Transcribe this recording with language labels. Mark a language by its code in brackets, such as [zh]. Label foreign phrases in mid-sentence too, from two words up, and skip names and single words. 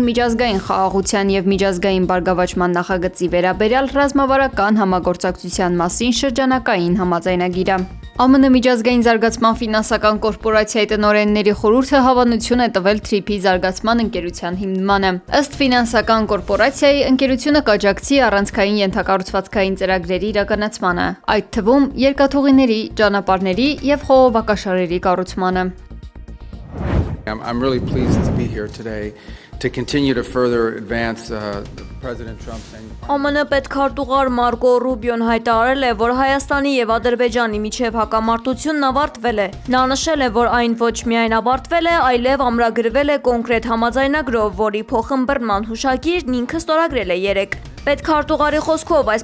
[hy] միջազգային խաղաղության եւ միջազգային բարգավաճման նախագծի վերաբերյալ ռազմավարական համագործակցության մասին շրջանակային համաձայնագիրը։ ԱՄՆ միջազգային զարգացման ֆինանսական կորպորացիայի տնօրենների խորհուրդը հավանություն է տվել TRIP-ի զարգացման ընկերության հիմնմանը։ Ըստ ֆինանսական կորպորացիայի, ընկերությունը կաջակցի առանցքային ենթակառուցվածքային ծրագրերի իրականացմանը, այդ թվում երկաթուղիների, ճանապարհների եւ խողովակաշարերի կառուցմանը։ [en] I'm really pleased to be here today to continue to further advance President Trump's [hy] ԱՄՆ պետքարտուղար Մարկո Ռուբիոն հայտարարել է, որ Հայաստանի եւ Ադրբեջանի միջև հակամարտությունն ավարտվել է։ Նա նշել է, որ այն ոչ միայն ավարտվել է, այլև ամրագրվել է կոնկրետ համաձայնագրով, որի փոխըմբռնման հուշագիրն ինքը ստորագրել է երեկ։ Պետքարտուղարի խոսքով այս